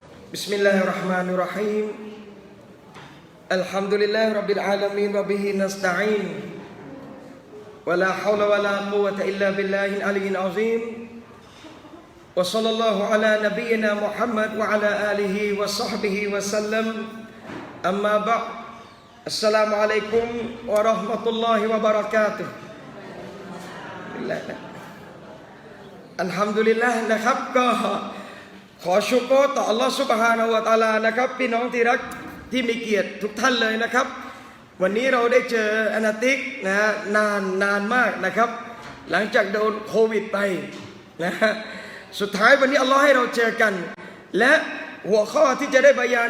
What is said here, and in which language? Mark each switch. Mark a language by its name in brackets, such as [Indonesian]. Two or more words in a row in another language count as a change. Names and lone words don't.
[Arabic] بسم الله الرحمن الرحيم الحمد لله رب العالمين وبه نستعين ولا حول ولا قوة إلا بالله العلي العظيم وصلى الله على نبينا محمد وعلى آله وصحبه وسلم أما بعد السلام عليكم ورحمة الله وبركاته الحمد لله [Thai] นะครับก็ขอชุกรต่อ [Arabic] الله سبحانه وتعالى [Thai] นะครับพี่น้องที่รักที่มีเกียรติทุกท่านเลยนะครับวันนี้เราได้เจออานาติกนะนานมากนะครับหลังจากโดนโควิดไปนะสุดท้ายวันนี้อัลลอฮฺให้เราเจอกันและหัวข้อที่จะได้บะยาน